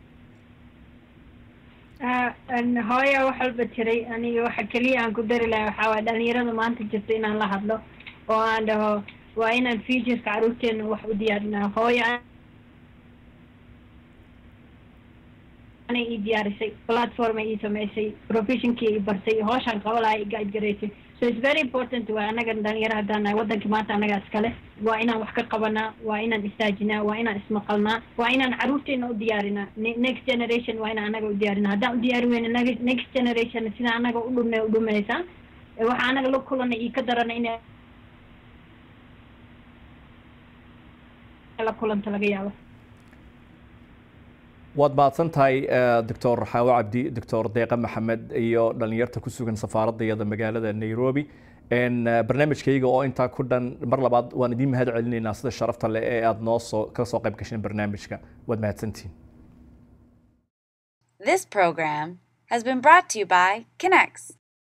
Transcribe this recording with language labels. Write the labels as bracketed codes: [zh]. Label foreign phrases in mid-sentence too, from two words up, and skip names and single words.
[so] hooya wax walba jiray aniga waxa keliya aan ku dari lahaa waxaa waay dhalinyarada maanta jirta inaan la hadlo oo aan dhaho waa inaan futureka caruurteena wax u diyaarinaa hooya ii diyaarisay platform ay samaysay professionkii ay bartay hawshan qabalaha ay guide garaysay [en] so it's very important [so] waa anaga dhalinyaro haddaan nahay waddanka maanta anaga iskale waa inaan wax ka qabanaa waa inaan istaajinaa waa inaan ismaqalnaa waa inaan caruurteena u diyaarinaa [en] next generation [so] waa inaan anaga u diyaarinaa haddaan u diyaari weyna [en] next generation [so] sida anaga u dhumaysaa waxa anaga la kulanay iyo ka darana in la kulanta laga yaabo waad mahadsantahay doctor xaawo cabdi doctor deeqa maxamed iyo dhalinyarta ku sugan safaaradayada magaalada Nairobi barnaamijkayga oo intaa ku dhan mar labaad waan idin mahad celinaynaa sida sharafta leh ee aad noo soo ka soo qayb gashay barnaamijka waad mahadsantiin [en] This program has been brought to you by Kinex.